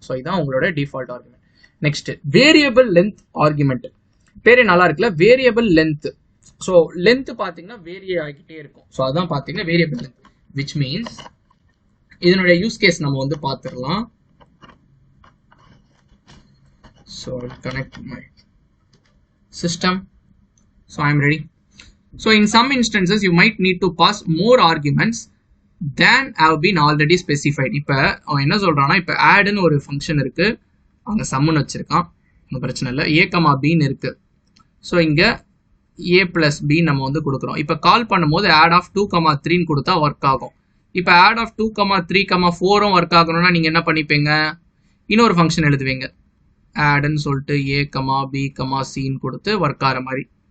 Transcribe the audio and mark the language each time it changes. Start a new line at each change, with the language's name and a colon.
Tamil: So இதான் உங்களோட default argument. Next variable length argument. பேரே நல்லா இருக்குல்ல, வேரியபிள் லென்த். ஸோ லென்த் பார்த்தீங்கன்னா வேரி ஆகிட்டே இருக்கும். ஸோ அதான் பார்த்தீங்கன்னா வேரியபிள் லென்த்,
English: which means
Tamil: இதனுடைய யூஸ் கேஸ் நம்ம வந்து பார்த்துடலாம்.
English: So I'll connect my system. So I'm ready. So in some instances you might need to pass more arguments than have been already specified.
Tamil: இப்போ அவன் என்ன சொல்றான்னா, இப்போ addன்னு ஒரு ஃபங்க்ஷன் இருக்கு, அங்க சம்னு வச்சிருக்கான், ஒன்றும் பிரச்சனை இல்லை. a, bன்னு இருக்கு. ஸோ இங்க a plus b நம்ம வந்து கொடுக்குறோம். இப்போ கால் பண்ணும்போது add of 2, 3ன்னு கொடுத்தா ஒர்க் ஆகும். இப்போ add of 2, 3, 4ம் ஒர்க் ஆகணும்னா நீங்க என்ன பண்ணிப்பீங்க, இன்னொரு ஃபங்க்ஷன் எழுதுவீங்க, addன்னு சொல்லிட்டு a, b, cன்னு கொடுத்து ஒர்க் ஆகிற மாதிரி.